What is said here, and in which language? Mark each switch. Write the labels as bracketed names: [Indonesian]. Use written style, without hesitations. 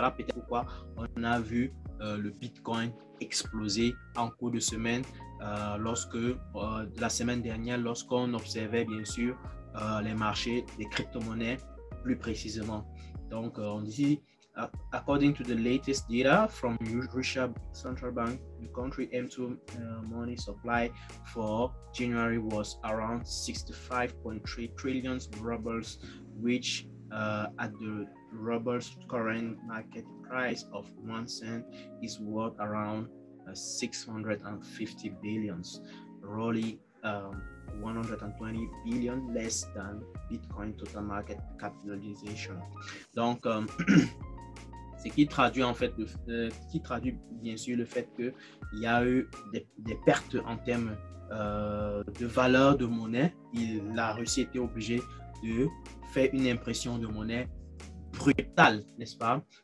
[French] Voilà peut-être pourquoi on a vu le Bitcoin exploser en cours de semaine la semaine dernière, lorsqu'on observait bien sûr les marchés des crypto-monnaies plus précisément. [English] Donc, on dit, according to the latest data from Russia Central Bank, the country M2 money supply for January was around 65.3 trillion rubles, which at the ruble's current market price of 1 cent is worth around 650 billions, roughly 120 billion less than Bitcoin total market capitalization. [French] Donc, ce qui traduit en fait, bien sûr le fait qu'il y a eu des pertes en termes de valeur de monnaie. La Russie était obligée de faire une impression de monnaie brutale, n'est-ce pas?